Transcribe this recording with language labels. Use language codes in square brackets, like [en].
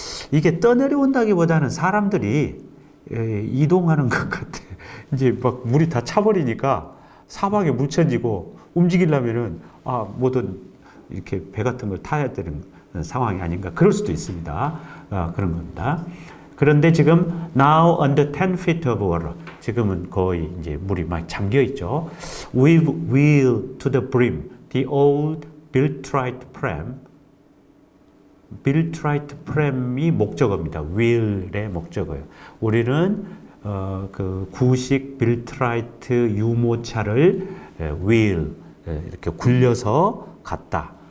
[ko] 이게 떠내려온다기보다는 사람들이 이동하는 것 같아. 이제 막 물이 다 차버리니까 사방에 묻혀지고 움직이려면은 뭐든 이렇게 배 같은 걸 타야 되는 상황이 아닌가. 그럴 수도 있습니다. 그런 겁니다. 그런데 지금 [en] now under 10 feet of water. [ko] 지금은 거의 이제 물이 막 잠겨 있죠. [en] With wheel to the brim. The old Biltrite pram. Biltrite pram이 [ko] 목적어입니다. wheel의 목적어예요. 우리는 그 구식 빌트라이트 유모차를 wheel 이렇게 굴려서 갔다.